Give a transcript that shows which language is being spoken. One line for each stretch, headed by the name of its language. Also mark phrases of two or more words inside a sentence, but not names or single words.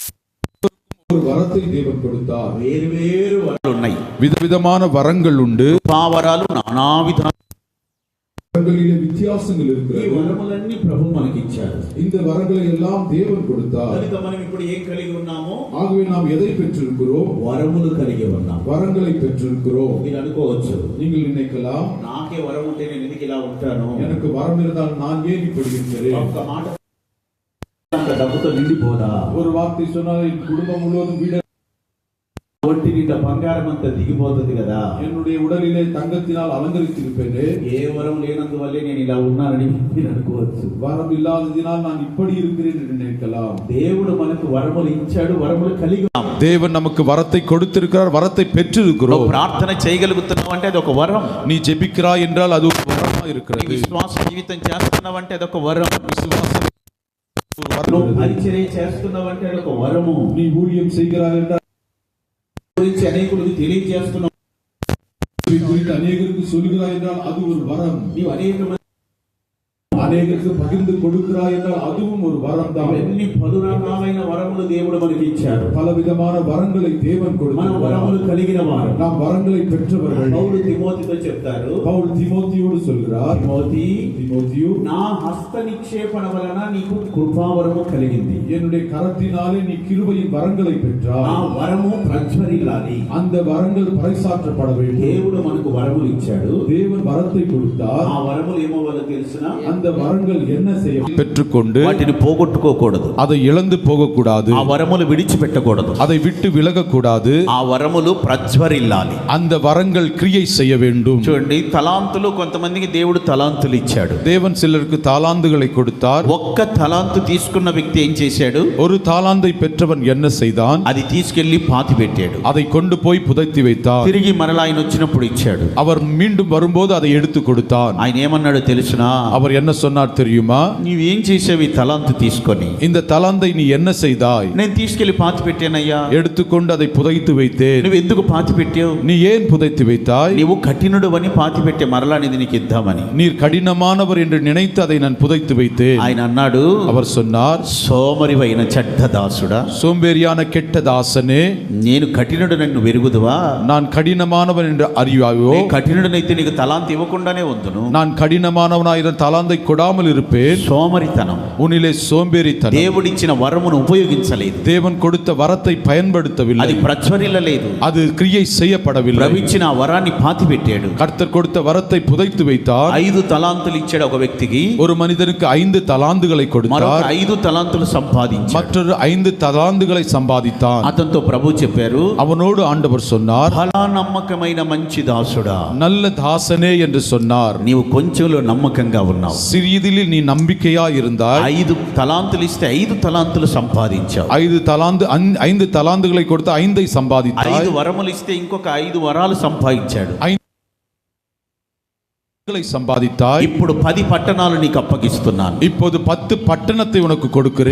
Tamil: ஒரு வரத்தை தேவன் கொடுத்தார்.
Telugu: వేరు వేరు వరాలు ఉన్నాయి.
Tamil: விதவிதமான வரங்கள் உண்டு.
Telugu: పావరాలు నానావిధ
Tamil: வரங்களிலே வித்தியாசங்கள்
Telugu: ఈ
Tamil: இருக்கிறது.
Telugu: వరములన్నీ ప్రభు మనకి ఇచ్చారు.
Tamil: இந்த வரங்களை எல்லாம் தேவன் கொடுத்தார்.
Telugu: కనుక మనం ఇప్పుడు ఏం కలిగి ఉన్నామో,
Tamil: ஆகவே நாம் எதை பெற்றிருக்கிறோம்?
Telugu: వరములు కలిగి ఉన్నాం.
Tamil: வரங்களை பெற்றிருக்கிறோம்.
Telugu: మీరు అనుకోవచ్చు,
Tamil: நீங்கள் நினைக்கலாம்,
Telugu: నాకే వరం ఉంటే నేను ఎందుకు ఇలా ఉంటాను?
Tamil: எனக்கு வரம் இருந்தால் நான் ஏன் இப்படி இருக்கிறேன்?
Telugu: ఒక్క మాట అంత డబ్బుతో నిండిపోదా?
Tamil: ஒரு வார்த்தை சொன்னால் என் குடும்பம் முழுவதும் வீடு,
Telugu: ఒంటి నిండా బంగారం అంతా దిగిపోతుంది కదా.
Tamil: என்னுடைய உடலிலே தங்கத்தினால் அலங்கரித்திருப்பேனே.
Telugu: ఏ వరం లేనందువల్లే నేను ఇలా ఉన్నానని మీరు అనుకోవచ్చు.
Tamil: வரம் இல்லாததினால் நான் இப்படி இருக்கிறேன் என்று நினைக்கலாம்.
Telugu: దేవుడు మనకు వరములు ఇచ్చాడు, వరములు కలిగి ఉన్నాం.
Tamil: தேவன் நமக்கு வரத்தை கொடுத்திருக்கிறார், வரத்தை பெற்றிருக்கிறோம்.
Telugu: ప్రార్థన చేయగలుగుతున్నావు అంటే అది ఒక వరం.
Tamil: நீ ஜெபிக்கிறாய் என்றால் அது ஒரு வரமா
Telugu: నీ
Tamil: இருக்கிறது.
Telugu: విశ్వాస జీవితం చేస్తున్నావు అంటే అదొక వరం.
Tamil: விசுவாசம் ஒரு வரம்.
Telugu: నువ్వు పరిచర్య చేస్తున్నావు అంటే అదొక వరము.
Tamil: நீ ஊழியம் செய்கிறாய் என்றால்
Telugu: గురించి అనేకులకు తెలియజేస్తున్నావు,
Tamil: குறித்து அநேகருக்கு சொல்கிறாய் என்றால் அது ஒரு வரம்.
Telugu: నీవు అనేక
Tamil: அநேகருக்கு பகிர்ந்து கொடுக்கிறாய் என்றால் அதுவும் ஒரு வரம் தான்.
Telugu: ఎన్ని పలు రకాలైన వరములు దేవుడు మనకి ఇచ్చాడు.
Tamil: பலவிதமான வரங்களை தேவன்
Telugu: మన
Tamil: கொடுத்தார்.
Telugu: వరములు కలిగిన వారు.
Tamil: நாம் வரங்களை பெற்றவர்கள்.
Telugu: పౌలు తిమోతితో చెప్తారు,
Tamil: பவுல் தீமோத்தேயோடு சொல்கிறார்,
Telugu: తిమోతియు, నా హస్త నిక్షేపణ వలన నీకు కృపావరము కలిగింది.
Tamil: என்னுடைய கரத்தினாலே நீ கிருபையின் வரங்களை
Telugu: ఆ
Tamil: பெற்றாய்.
Telugu: వరము ప్రజ్వరిల్లాలి.
Tamil: அந்த வரங்கள் பறைசாற்றப்பட வேண்டும்.
Telugu: దేవుడు మనకు వరములు ఇచ్చాడు.
Tamil: தேவன் வரத்தை கொடுத்தார்.
Telugu: ఆ వరములు ఏమవ్వాలో తెలిసిన,
Tamil: அந்த வரங்கள் என்ன செய்ய பெற்றுக்கொண்டு
Telugu: వాటిని పోగొట్టుకోకూడదు.
Tamil: அதை இழந்து போகக்கூடாது.
Telugu: ఆ వరములు విడిచిపెట్టకూడదు.
Tamil: அதை விட்டு விலகக்கூடாது.
Telugu: ఆ వరములు ప్రజ్వరిల్లాలి.
Tamil: அந்த வரங்கள் கிரியை செய்ய வேண்டும்.
Telugu: చూడండి, తలాంతులు, కొంతమందికి దేవుడు తలాంతులు ఇచ్చాడు.
Tamil: தேவன் சிலருக்கு தாலாந்துகளை கொடுத்தார்.
Telugu: ఒక్క తలాంతు తీసుకున్న వ్యక్తి ఏం చేశాడు?
Tamil: ஒரு தாலாந்தை பெற்றவன் என்ன செய்தான்?
Telugu: అది తీసుకెళ్లి పాతి పెట్టాడు.
Tamil: அதை கொண்டு போய் புதைத்து வைத்தான்.
Telugu: తిరిగి మరలా ఆయన వచ్చినప్పుడు ఇచ్చాడు.
Tamil: அவர் மீண்டும் வரும்போது அதை எடுத்து கொடுத்தான்.
Telugu: ఆయన ఏమన్నాడు తెలుసునా?
Tamil: அவர் என்ன சொன்னார் தெரியுமா?
Telugu: నీవేం చేసావు ఈ తలాంతు తీసుకొని?
Tamil: இந்த தலாந்தை நீ என்ன செய்தாய்?
Telugu: నేను తీసుకెళ్లి పాతి పెట్టానయ్యా.
Tamil: எடுத்துக்கொண்டு அதை புதைத்து வைத்தேன்.
Telugu: నువ్వు ఎందుకు పాతి పెట్టావు?
Tamil: நீ ஏன் புதைத்து வைத்தாய்?
Telugu: నీవు కఠినుడు అని పాతి పెట్టే, మరలా అనేది నీకు ఇద్దామని.
Tamil: நீர் కఠినமானவர் என்று நினைத்து அதை நான் புதைத்து வைத்தேன்.
Telugu: ఆయన అన్నాడు,
Tamil: அவர் சொன்னார்,
Telugu: సోమరివైన చెడ్డ దాసుడా,
Tamil: சோம்பேறியான கெட்ட தாசனே,
Telugu: నేను కఠినుడు కఠినుడు నన్ను వెరుగుదువా?
Tamil: நான் கடினமானவன் என்று அறியாயோ?
Telugu: నీ కఠినుడనైతే నీకు తలాంత ఇవ్వకుండానే ఉందును.
Tamil: நான் கடினமானவனாயிரம் தலாந்தை கொடாமல் இருப்பேன்.
Telugu: సోమరితనం,
Tamil: உன்னிலே சோம்பேறித்தனம்.
Telugu: దేవుడిచ్చిన వరమును ఉపయోగించలేదు,
Tamil: தேவன் கொடுத்த வரத்தை பயன்படுத்தவில்லை,
Telugu: అది ప్రజ్వరిల్లలేదు,
Tamil: அது கிரியை செய்யப்படவில்லை.
Telugu: ప్రవిచ్చిన ఆ వరాన్ని పాతి పెట్టాడు.
Tamil: கர்த்தர் கொடுத்த வரத்தை புதைத்து வைத்தார்.
Telugu: 5 తలాంతులు ఇచ్చాడు ఒక వ్యక్తికి,
Tamil: ஒரு மனிதனுக்கு 5 தலாந்துகளை
Telugu: మరొక
Tamil: கொடுத்தார்.
Telugu: 5 తలాంతులు సంపాదించాడు.
Tamil: மற்றொரு 5 தலாந்துகளை சம்பாதித்தான்.
Telugu: అతనితో ప్రభు చెప్పారు,
Tamil: அவனோடு ஆண்டவர் சொன்னார்,
Telugu: ఫలా నమ్మకమైన మంచి దాసుడా,
Tamil: நல்ல தாசனே என்று சொன்னார்.
Telugu: నీవు కొంచెంలో నమ్మకంగా ఉన్నావు.
Tamil: சிறிதில் நீ நம்பிக்கையா இருந்தாய்.
Telugu: 5 తలాంతులు ఇస్తే 5 తలాంతులు సంపాదించావు.
Tamil: 5 தலாந்துகளை கொடுத்து 5ஐ சம்பாதித்தாய்.
Telugu: 5 వరములు ఇస్తే ఇంకొక 5 వరాలు సంపాదించాడు.
Tamil: சம்பாதித்தாய்.
Telugu: ఇప్పుడు 10 పట్టణాలు నీకు అప్పగిస్తున్నాను.
Tamil: இப்போது 10 பட்டணத்தை உனக்கு கொடுக்கிறேன்.